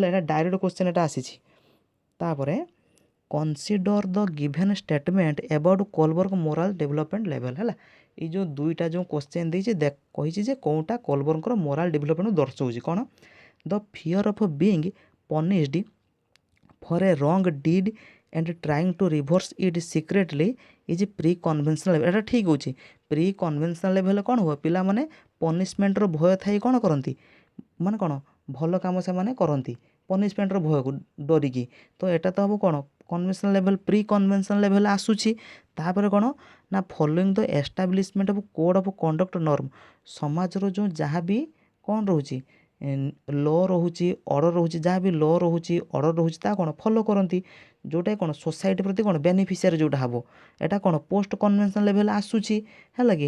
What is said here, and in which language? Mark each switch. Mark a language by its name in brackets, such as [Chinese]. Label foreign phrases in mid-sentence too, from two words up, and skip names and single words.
[Odia] ଏଇଟା [English] direct question [Odia] ଏଟା ଆସିଛି। [English] ତାପରେ consider the given statement about Kohlberg moral development level ହେଲା। [Odia] ଏଇ ଯେଉଁ ଦୁଇଟା ଯେଉଁ କ୍ୱେଶ୍ଚନ୍ ଦେଇଛି କହିଛି ଯେ କେଉଁଟା କୋଲବର୍ଗଙ୍କର [English] moral development [Odia] ଦର୍ଶାଉଛି କ'ଣ, [English] the fear of being punished for a wrong deed and trying to reverse it secretly is pre conventional level। [Odia] ଏଟା ଠିକ୍ ହେଉଛି, [English] pre conventional level [Odia] କ'ଣ ହୁଏ ପିଲାମାନେ ପନିଶମେଣ୍ଟର ଭୟ ଥାଇ କ'ଣ କରନ୍ତି, ମାନେ କ'ଣ ଭଲ କାମ ସେମାନେ କରନ୍ତି ପନିଶମେଣ୍ଟର ଭୟକୁ ଡରିକି। ତ ଏଟା ତ ହେବ କ'ଣ [English] conventional level, pre conventional level [Odia] ଆସୁଛି। ତାପରେ କ'ଣ ନା [English] following the establishment of code of conduct norm, [Odia] ସମାଜର ଯେଉଁ ଯାହା ବି କ'ଣ ରହୁଛି ଲ ରହୁଛି, ଅର୍ଡ଼ର ରହୁଛି, ଯାହା ବି ଲ ରହୁଛି ଅର୍ଡ଼ର ରହୁଛି ତା କ'ଣ ଫଲୋ କରନ୍ତି, ଯେଉଁଟା କ'ଣ ସୋସାଇଟି ପ୍ରତି କ'ଣ ବେନିଫିସିଆରି ଯେଉଁଟା ହେବ, ଏଇଟା କ'ଣ [English] post conventional level [Odia] ଆସୁଛି ହେଲା କି।